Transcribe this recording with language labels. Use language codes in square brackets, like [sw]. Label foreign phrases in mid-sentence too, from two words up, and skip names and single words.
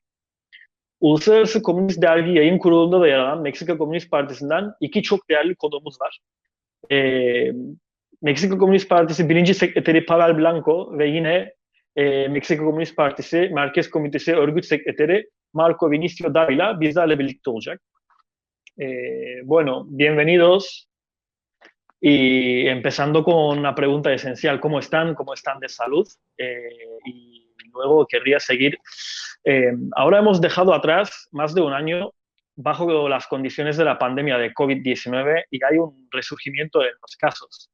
[tr] Uluslararası Komünist Dergi Yayın Kurulu'nda da yer alan Meksika Komünist Partisi'nden iki çok değerli konuğumuz var. E, Meksika Komünist Partisi birinci sekreteri Pavel Blanco ve yine Meksika Komünist Partisi Merkez Komitesi Örgüt Sekreteri Marco Vinicio Dávila bizlerle birlikte olacak. [es] Bueno, bienvenidos y empezando con una pregunta esencial, ¿cómo están? ¿Cómo están de salud? Y luego querría seguir. Ahora hemos dejado atrás más de un año bajo las condiciones de la pandemia de COVID-19 y hay un resurgimiento de los casos.